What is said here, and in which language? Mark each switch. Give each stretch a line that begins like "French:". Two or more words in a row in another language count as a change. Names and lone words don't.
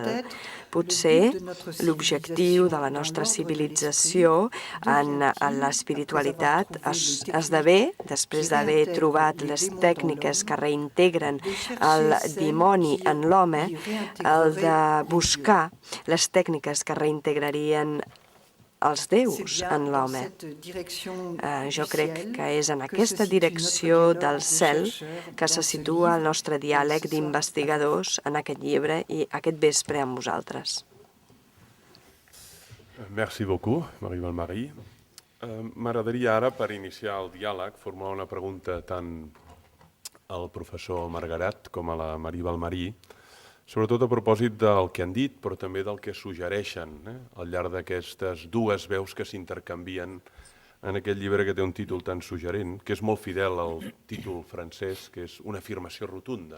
Catalan: Potser l'objectiu de la nostra civilització en l'espiritualitat esdevé, després d'haver trobat les tècniques que reintegren el dimoni en l'home, el de buscar les tècniques que reintegrarien els déus en l'home. Jo crec que és en aquesta direcció del cel que se situa el nostre diàleg d'investigadors en aquest llibre i aquest vespre amb vosaltres.
French: Merci beaucoup, Marie Valmarie.
Catalan: M'agradaria ara, per iniciar el diàleg, formular una pregunta tant al professor Margarat com a la Marie Valmarie, sobretot a propòsit del que han dit, però també del que suggereixen al llarg d'aquestes dues veus que s'intercanvien en aquest llibre que té un títol tan suggerent, que és molt fidel al títol francès, que és una afirmació rotunda.